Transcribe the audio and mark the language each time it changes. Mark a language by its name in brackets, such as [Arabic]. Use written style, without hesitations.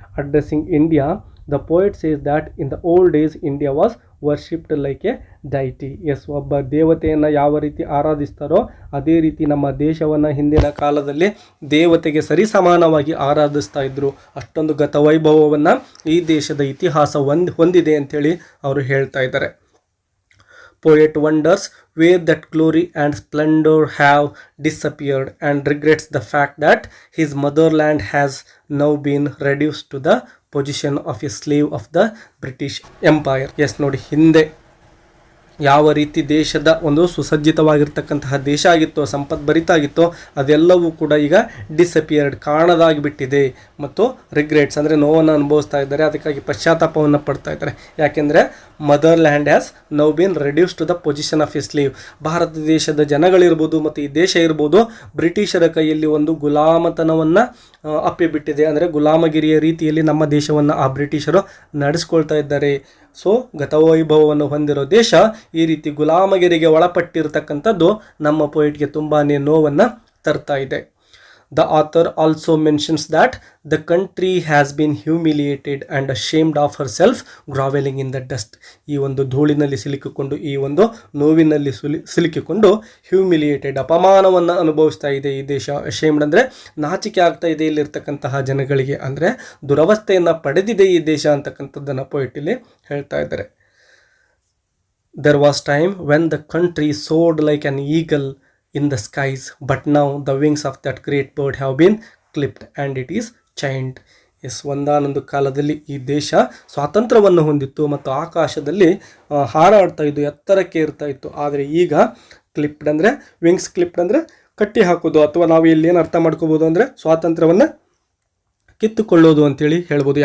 [English] Addressing India, the poet says that in the old days India was worshipped like a deity. [Kannada] S, ಒಬ್ಬ ದೇವತೆಯನ್ನು ಯಾವ ರೀತಿ ಆರಾಧಿಸ್ತಾರೋ ಅದೇ ರೀತಿ ನಮ್ಮ ದೇಶವನ್ನು ಹಿಂದಿನ ಕಾಲದಲ್ಲಿ ದೇವತೆಗೆ ಸರಿಸಮಾನವಾಗಿ ಆರಾಧಿಸ್ತಾ ಇದ್ರು. ಅಷ್ಟೊಂದು ಗತವೈಭವವನ್ನು ಈ ದೇಶದ ಇತಿಹಾಸ ಹೊಂದಿದೆ ಅಂಥೇಳಿ ಅವರು ಹೇಳ್ತಾ ಇದ್ದಾರೆ. [English] Poet wonders where that glory and splendor have disappeared and regrets the fact that his motherland has now been reduced to the position of a slave of the British Empire. [Kannada] Yes, ನೋಡಿ, ಹಿಂದೆ ಯಾವ ರೀತಿ ದೇಶದ ಒಂದು ಸುಸಜ್ಜಿತವಾಗಿರ್ತಕ್ಕಂತಹ ದೇಶ ಆಗಿತ್ತೋ, ಸಂಪದ್ಭರಿತ ಆಗಿತ್ತೋ, ಅದೆಲ್ಲವೂ ಕೂಡ ಈಗ ಡಿಸಪಿಯರ್ಡ್, ಕಾಣದಾಗಿಬಿಟ್ಟಿದೆ. ಮತ್ತು ರಿಗ್ರೆಟ್ಸ್ ಅಂದರೆ ನೋವನ್ನು ಅನುಭವಿಸ್ತಾ ಇದ್ದಾರೆ, ಅದಕ್ಕಾಗಿ ಪಶ್ಚಾತ್ತಾಪವನ್ನು ಪಡ್ತಾ ಇದ್ದಾರೆ. [English] ಯಾಕೆಂದರೆ motherland has now been reduce to the position of a slave. [Kannada] Bharat ದೇಶದ ಜನಗಳಿರ್ಬೋದು ಮತ್ತು ಈ ದೇಶ ಇರ್ಬೋದು ಬ್ರಿಟಿಷರ ಕೈಯಲ್ಲಿ ಒಂದು ಗುಲಾಮತನವನ್ನು ಅಪ್ಪಿಬಿಟ್ಟಿದೆ. ಅಂದರೆ ಗುಲಾಮಗಿರಿಯ ರೀತಿಯಲ್ಲಿ ನಮ್ಮ ದೇಶವನ್ನು ಆ ಬ್ರಿಟಿಷರು ನಡೆಸ್ಕೊಳ್ತಾ ಇದ್ದಾರೆ. ಸೊ ಗತವೈಭವವನ್ನು ಹೊಂದಿರೋ ದೇಶ ಈ ರೀತಿ ಗುಲಾಮಗಿರಿಗೆ ಒಳಪಟ್ಟಿರ್ತಕ್ಕಂಥದ್ದು ನಮ್ಮ ಪೋಯಿಟ್ಗೆ ತುಂಬಾ ನೋವನ್ನು ತರ್ತಾ ಇದೆ. [English] The author also mentions that the country has been humiliated and ashamed of herself, groveling in the dust. [Kannada] ಈ ಒಂದು ಧೂಳಿನಲ್ಲಿ ಸಿಲುಕಿಕೊಂಡು, ಈ ಒಂದು ನೋವಿನಲ್ಲಿ ಸಿಲುಕಿಕೊಂಡು ಹ್ಯೂಮಿಲಿಯೇಟೆಡ್, ಅಪಮಾನವನ್ನು ಅನುಭವಿಸ್ತಾ ಇದೆ ಈ ದೇಶ. ಅಶೇಮ್ಡ್ ಅಂದರೆ ನಾಚಿಕೆ ಆಗ್ತಾ ಇದೆ ಇಲ್ಲಿರ್ತಕ್ಕಂತಹ ಜನಗಳಿಗೆ, ಅಂದರೆ ದುರವಸ್ಥೆಯನ್ನು ಪಡೆದಿದೆ ಈ ದೇಶ ಅಂತಕ್ಕಂಥದ್ದನ್ನು ಪೋಯಿಟಲ್ಲಿ ಹೇಳ್ತಾ ಇದ್ದಾರೆ. [English] There was time when the country soared like an eagle in the skies, but now the wings of that great bird have been clipped and it is chained. [Kannada] S, ಒಂದಾನೊಂದು ಕಾಲದಲ್ಲಿ ಈ ದೇಶ ಸ್ವಾತಂತ್ರ್ಯವನ್ನು ಹೊಂದಿತ್ತು ಮತ್ತು ಆಕಾಶದಲ್ಲಿ ಹಾರಾಡ್ತಾ ಇದ್ದು, ಎತ್ತರಕ್ಕೆ ಇರ್ತಾ ಇತ್ತು. ಆದರೆ ಈಗ ಕ್ಲಿಪ್ಡ್ ಅಂದರೆ ವಿಂಗ್ಸ್, ಕ್ಲಿಪ್ಡ್ ಅಂದರೆ ಕಟ್ಟಿ ಹಾಕೋದು, ಅಥವಾ ನಾವು ಇಲ್ಲಿ ಏನು ಅರ್ಥ ಮಾಡ್ಕೋಬೋದು ಅಂದರೆ ಸ್ವಾತಂತ್ರ್ಯವನ್ನು ಕಿತ್ತುಕೊಳ್ಳೋದು ಅಂತೇಳಿ ಹೇಳ್ಬೋದು.